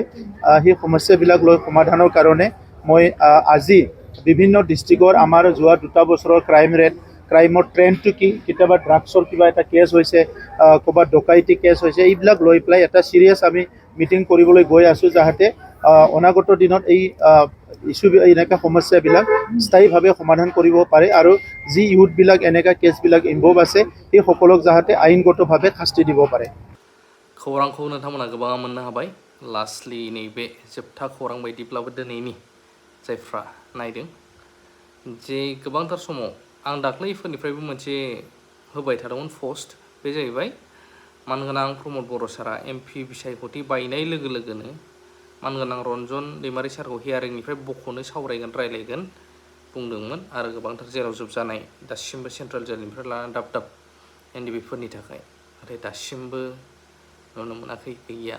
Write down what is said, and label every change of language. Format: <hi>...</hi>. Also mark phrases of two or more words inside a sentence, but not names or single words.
<as>সেই সমস্যাবিলাক লৈ সমাধানৰ কাৰণে মই আজি বিভিন্ন ডিষ্ট্ৰিক্টৰ আমাৰ যোৱা 2 বছৰৰ ক্ৰাইমৰ ট্ৰেণ্ডটো কি, কেতিয়াবা ড্ৰাগছৰ কিবা এটা কেছ হৈছে, ক'ৰবাত ডকাইতি কেছ হৈছে, এইবিলাক লৈ পেলাই এটা চিৰিয়াছ আমি মিটিং কৰিবলৈ গৈ আছোঁ, যাতে অনাগত দিনত এই এনেকুৱা সমস্যাবিলাক স্থায়ীভাৱে সমাধান কৰিব পাৰে, আৰু যি ইউথবিলাক এনেকুৱা কেছবিলাক ইনভলভ আছে সেই সকলক যাতে আইনগতভাৱে শাস্তি দিব পাৰে।</as> <brx>खौरांखौ नोंथांमोना गोबाङा मोननो हाबाय। लास्टलि नैबे जोबथा खौरां बायदिब्लाबो दिनैनि जायफ्रा नायदों, जे गोबांथार समाव आं दाख्लैफोरनिफ्रायबो मोनसे होबाय थादोंमोन पस्ट। बे जाहैबाय मानगोनां प्रमद बर' सारा MP बिसायख'थि बायनाय लोगो लोगोनो मानगोनां रन्जन दैमारि सारखौ हियारिंनिफ्राय बख'नो सावरायगोन, रायलायगोन बुंदोंमोन, आरो गोबांथार जेराव जोबजानाय दासिमबो सेन्ट्रेल जेलनिफ्राय लानानै दाब NDBफोरनि थाखाय, नाथाय दासिमबो नुनो मोनाखै, गैया।</brx>